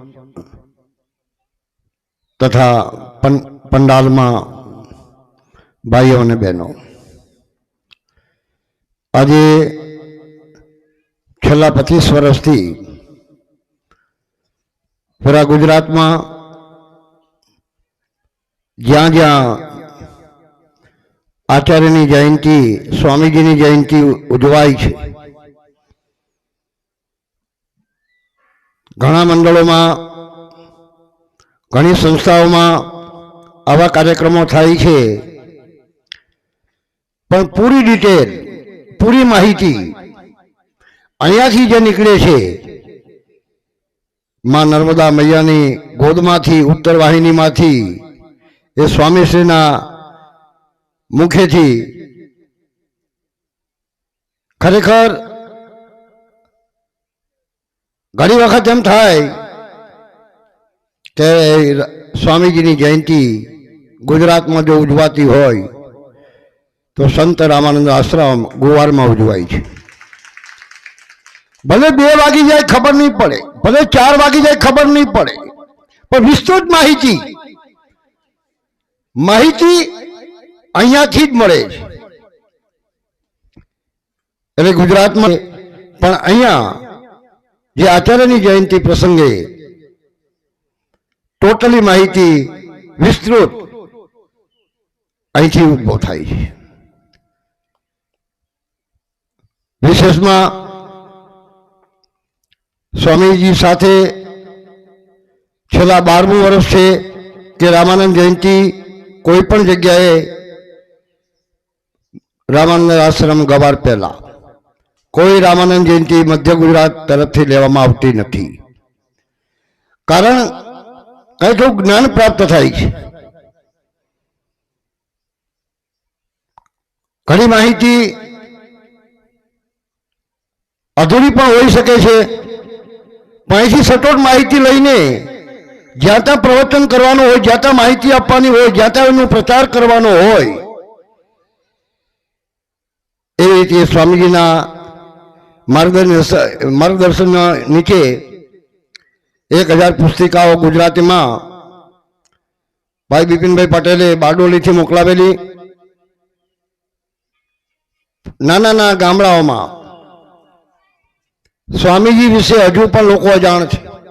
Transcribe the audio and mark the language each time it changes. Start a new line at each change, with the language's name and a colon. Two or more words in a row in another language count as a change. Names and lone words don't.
Gujarati: તથા પંડાલ માં ભાઈઓ ને બહેનો આજ છેલ્લા 25 વર્ષથી પૂરા ગુજરાત માં જ્યાં જ્યાં આચાર્યની જયંતી સ્વામીજીની જયંતી ઉજવાઈ છે, ઘણા મંડળો માં ઘણી સંસ્થાઓ માં આવા કાર્યક્રમો થાય છે, પણ પૂરી ડિટેલ પૂરી માહિતી અહીંયાથી જે નીકળે છે માં નર્મદા મૈયાની ગોદમાંથી ઉત્તર વાહિનીમાંથી એ સ્વામીશ્રીના મુખેથી ખરેખર ઘણી વખત એમ થાય કે સ્વામીજીની જયંતી ગુજરાત માં જો ઉજવાતી હોય તો સંત રામાનંદ આશ્રમ ગુવાર માં ઉજવાય છે। ભલે 2 વાગી જાય ખબર નહીં પડે, ભલે 4 વાગી જાય ખબર નહીં પડે, પર વિસ્તૃત માહિતી અહીંયાથી જ મળે છે। એટલે ગુજરાત માં પણ અહીંયા જે આચાર્યની જયંતી પ્રસંગે ટોટલી માહિતી વિસ્તૃત અહીંથી ઉભો થાય છે। વિશેષમાં સ્વામીજી સાથે છેલ્લા 12મું વર્ષ છે કે રામાનંદ જયંતી કોઈ પણ જગ્યાએ રામાનંદ આશ્રમ ગવાર પહેલા કોઈ રામાનંદ જયંતી મધ્ય ગુજરાત તરફથી લેવામાં આવતી નથી, કારણ કંઈક જ્ઞાન પ્રાપ્ત થાય છે। ઘણી માહિતી અધૂરી પણ હોઈ શકે છે, પણ અહીંથી સચોટ માહિતી લઈને જ્યાં ત્યાં પ્રવચન કરવાનું હોય, જ્યાં ત્યાં માહિતી આપવાની હોય, જ્યાં ત્યાં એનો પ્રચાર કરવાનો હોય, એ રીતે સ્વામીજીના માર્ગદર્શન નીચે 1000 પુસ્તિકાઓ ગુજરાતીમાં ભાઈ બિપિનભાઈ પટેલે બારડોલીથી મોકલાવેલી નાના નાના ગામડાઓમાં સ્વામીજી વિશે હજુ પણ લોકો અજાણ છે.